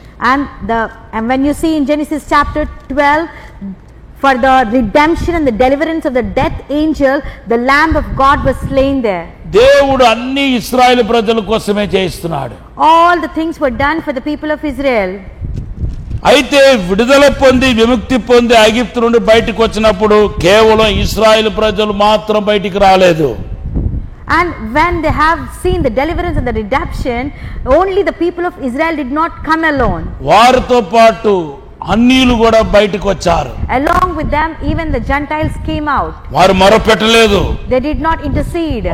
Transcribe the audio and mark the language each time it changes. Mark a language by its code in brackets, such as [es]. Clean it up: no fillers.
[en] And when you see in Genesis chapter 12, for the redemption and the deliverance of the death angel, the Lamb of God was slain there. [te] దేవుడు అన్ని ఇశ్రాయేలు ప్రజల కోసమే చేస్తున్నాడు. [en] All the things were done for the people of Israel. [te] అయితే విడుదల పొంది, విముక్తి పొంది ఐగుప్తు నుండి బయటకు వచ్చినప్పుడు కేవలం ఇశ్రాయేలు ప్రజలు మాత్రం బయటికి రాలేదు. [en] And when they have seen the deliverance and the redemption, only the people of Israel did not come alone. [te] వారితో పాటు అన్యులు కూడా బయటకు వచ్చారు. [en] Along with them even the Gentiles came out. [te] వారు మొరపెట్టలేదు. [en] They did not intercede.